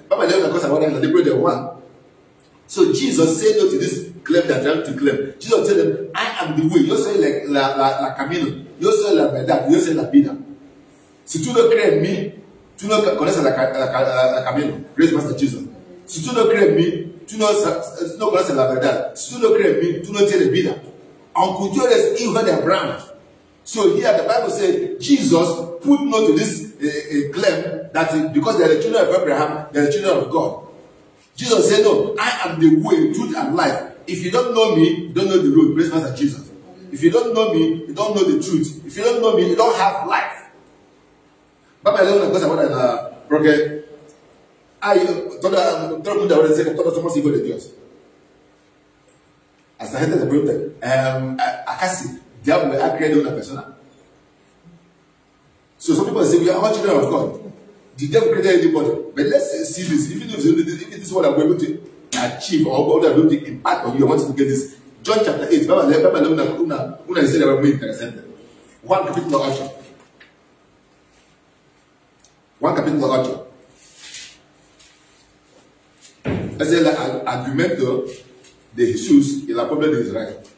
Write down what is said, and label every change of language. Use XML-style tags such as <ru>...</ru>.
<es>Vamos a leer una cosa ahora en el libro de Juan.</es> <en>So Jesus said no to this claim that they have to claim. Jesus told them, I am the way.</en> <es>Yo soy la camino. Yo soy la verdad. Yo soy la vida. Si tú no crees en mí, tú no conoces la camino.</es> <en>Praise Master Jesus.</en> <es>Si tú no crees en mí, tú no conoces la verdad. Si tú no crees en mí, tú no tienes vida. Aunque tú eres hijo de Abraham.</es> <en>So here the Bible says Jesus put no to this claim that because they are the children of Abraham, they are the children of God. Jesus said, no, I am the way, truth, and life. If you don't know me, you don't know the road. Praise Master Jesus. If you don't know me, you don't know the truth. If you don't know me, you don't have life.</en> <es>Vamos a leer una cosa ahora, porque todo el mundo ahora dice que todos somos hijos de Dios. Hasta gente se pregunta, ¿acaso diablo ha creado una persona?</es> <en>So some people say, we are all children of God. The devil created anybody. But let's see this. Even if this is what I'm able to achieve or what I'm able to impact on you, I want you to get this. John chapter 8.</en> <es>Una historia muy interesante. Juan capítulo 8. Juan capítulo 8. Es el argumento de Jesús y la pueblo de Israel.</es>